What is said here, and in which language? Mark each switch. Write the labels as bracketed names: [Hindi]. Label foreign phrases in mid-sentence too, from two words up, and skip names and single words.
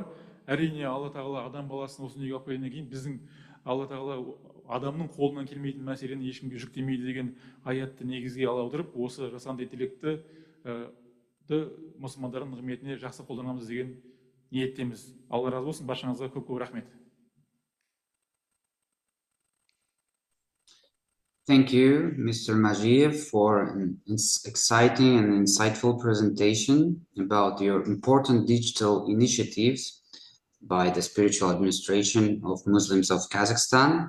[Kazakh] Әрине, Алла тағала адам баласын осы дүниеге алып келгеннен кейін біздің Алла тағала адамның қолынан келмейтін мәселені ешкімге жүктемейді деген аятты негізге ала отырып, осы жасанды интеллектті мұсылмандардың қызметіне жақсы қолданамыз деген ниеттеміз. Алла разы болсын, баршаңызға көп рахмет. [English] Thank you, Mr. Majiev, for an exciting and insightful presentation about your important digital initiatives by the Spiritual Administration of Muslims of Kazakhstan.